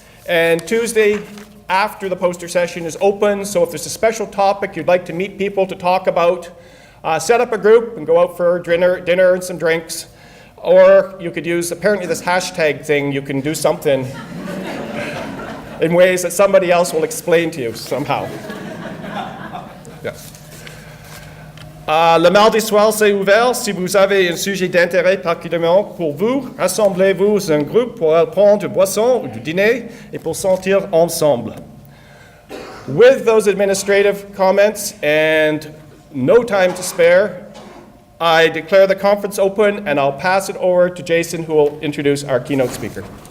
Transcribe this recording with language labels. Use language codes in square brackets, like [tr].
[en] And Tuesday, after the poster session is open, so if there's a special topic you'd like to meet people to talk about, set up a group and go out for dinner and some drinks. Or you could use, apparently this hashtag thing, you can do something in ways that somebody else will explain to you somehow. Yeah. [fr] Le mardi soir, c'est ouvert. Si vous avez un sujet d'intérêt particulièrement pour vous, rassemblez-vous en groupe pour prendre du boisson ou du dîner et pour sortir ensemble. [en] With those administrative comments and no time to spare, I declare the conference open, and I'll pass it over to Jason, who will introduce our keynote speaker.